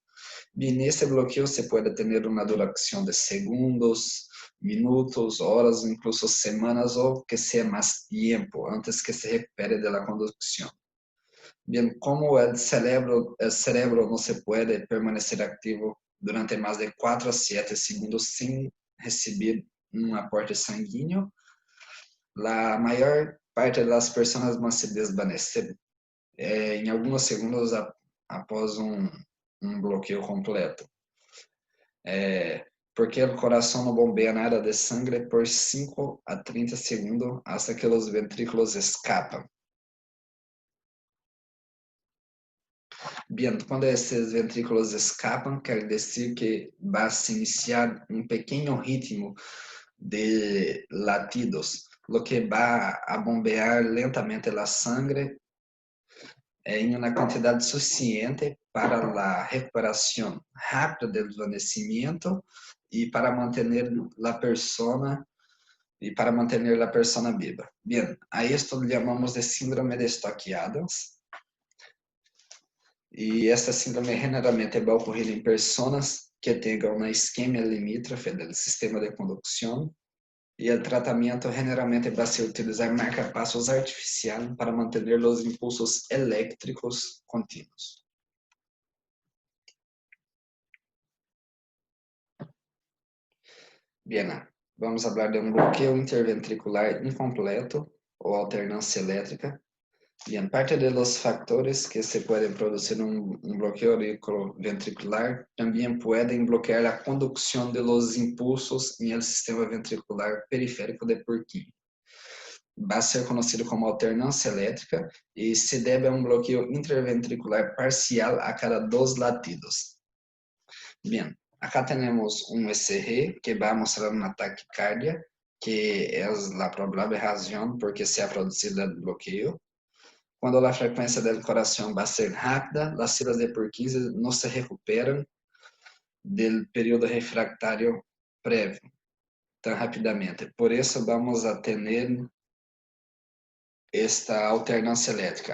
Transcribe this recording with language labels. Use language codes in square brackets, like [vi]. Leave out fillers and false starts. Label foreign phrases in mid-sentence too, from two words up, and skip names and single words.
[es] Bien, este bloqueo se puede tener una duración de segundos, minutos, horas, incluso semanas o que sea más tiempo antes que se recupere de la conducción. Bien, como el cerebro no se puede permanecer activo durante más de 4 a 7 segundos sin recibir un aporte sanguíneo, la mayor parte de las personas van a se desvanecer [pt] em alguns segundos após um bloqueio completo. Porque o coração não bombeia nada de sangue por 5 a 30 segundos hasta que os ventrículos escapam. Bien, quando esses ventrículos escapam, quer dizer que vai se iniciar um pequeno ritmo de latidos, lo que vai a bombear lentamente a sangue em uma quantidade suficiente para a recuperação rápida do desvanecimento e para manter a persona viva. [es] Bien, a esto chamamos de síndrome de Stokk-Adams. [pt] E essa síndrome generalmente vai ocorrer em pessoas que tenham uma isquemia limítrofe do sistema de condução. E o tratamento generalmente vai ser utilizar marca-passos artificial para manter os impulsos elétricos contínuos. Bien, vamos falar de um bloqueio interventricular incompleto ou alternância elétrica. [es] Bien, parte de los factores que se pueden producir un bloqueo auriculoventricular también pueden bloquear la conducción de los impulsos en el sistema ventricular periférico de Purkinje. Va a ser conocido como [pt] alternância elétrica [es] y se debe a un bloqueo interventricular parcial a cada 2 latidos. Bien, acá tenemos un ECG que va a mostrar una taquicardia, que es la probable razón por que se ha producido el bloqueo. [pt] Quando a frequência do coração vai ser rápida, as células de Purkinje não se recuperam do período refractário prévio tão rapidamente. Por isso, vamos a ter esta alternância elétrica.